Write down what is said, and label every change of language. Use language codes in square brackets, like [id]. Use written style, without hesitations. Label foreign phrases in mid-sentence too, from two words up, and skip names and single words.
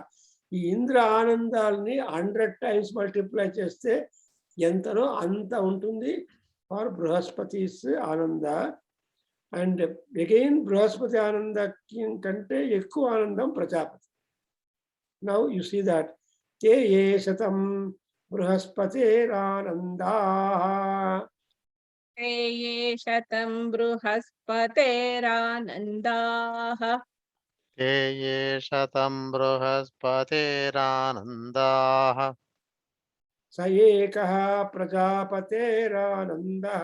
[te] ఈ ఇంద్ర ఆనందాల్ని 100 [en] times multiply [te] చేస్తే ఎంతనో అంత ఉంటుంది ఫర్ బృహస్పతిస్ ఆనంద. [en] and again [te] బృహస్పతి ఆనంద కంటే ఎక్కువ ఆనందం ప్రజాపతి. [en] now you see that [sa] తే ఏ శతం బృహస్పతిరానందా. ते ये शतं बृहस्पतेरानन्दाः ते ये शतं बृहस्पतिरानन्दाः. स एकः प्रजापतेरानन्दः.